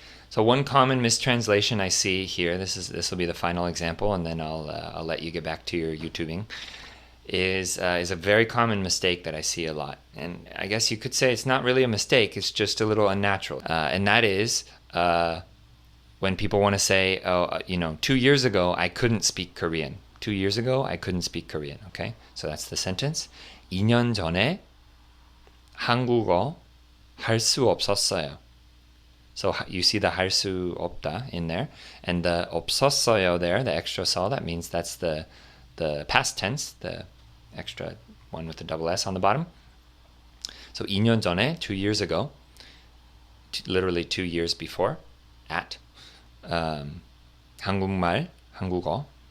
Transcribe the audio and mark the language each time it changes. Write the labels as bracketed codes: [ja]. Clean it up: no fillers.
[en] So one common mistranslation I see here, this will be the final example, and then I'll let you get back to your YouTubing, is a very common mistake that I see a lot. And I guess you could say it's not really a mistake, it's just a little unnatural. And that is when people want to say, 2 years ago I couldn't speak Korean. 2 years ago I couldn't speak Korean, okay? So that's the sentence. [ko] 2년 전에 한국어 할 수 없었어요. [en] So you see the [ko] 할 수 없다 [en] in there, and the [ko] 없었어요 [en] there, the extra 서, that means that's the past tense, the extra one with the double S on the bottom. So [ko] 2년 전에, [en] 2 years ago, literally 2 years before, at 한국말, 한국어.